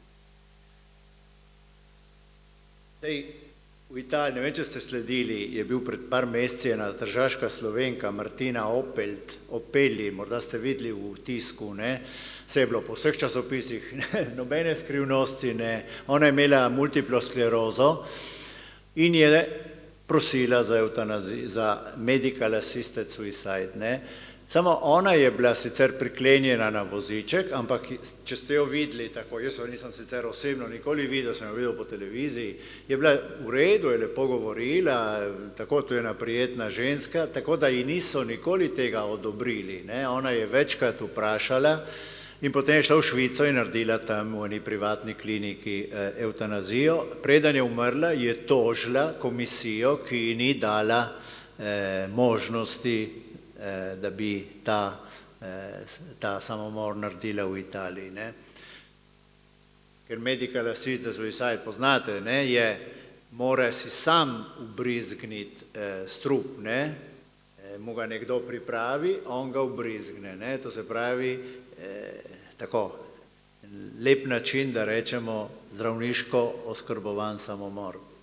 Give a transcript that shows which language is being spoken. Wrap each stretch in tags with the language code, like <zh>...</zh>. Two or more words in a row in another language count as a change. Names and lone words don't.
<sl>V Italiji, ne vem, če ste sledili, je bil pred par meseci ena tržaška Slovenka Martina Opelji, morda ste videli v tisku, ne, vse je bilo po vseh časopisih, nobene skrivnosti, ne, ona je imela multiplo sklerozo in je prosila za evtanazijo, za</sl> <en>medical assisted suicide,</en> <sl>ne. Samo ona je bila sicer priklenjena na voziček, ampak če ste jo videli tako, jaz jo nisem sicer osebno nikoli videl, sem jo videl po televiziji, je bila v redu, je lepo govorila, tako, to je ena prijetna ženska, tako da ji niso nikoli tega odobrili, ne. Ona je večkrat vprašala In potem je šla v Švico in naredila tam v eni privatni kliniki evtanazijo. Preden je umrla, je tožila komisijo, ki ji ni dala možnosti, da bi ta samomor naredila v Italiji. Ne? Ker</sl> <en>medical assisted suicide,</en> <sl>poznate, ne, mora si sam ubrizgniti strup, ne, mu ga nekdo pripravi, on ga ubrizgne, ne, to se pravi tako lep način, da rečemo zdravniško oskrbovan samomor.</sl>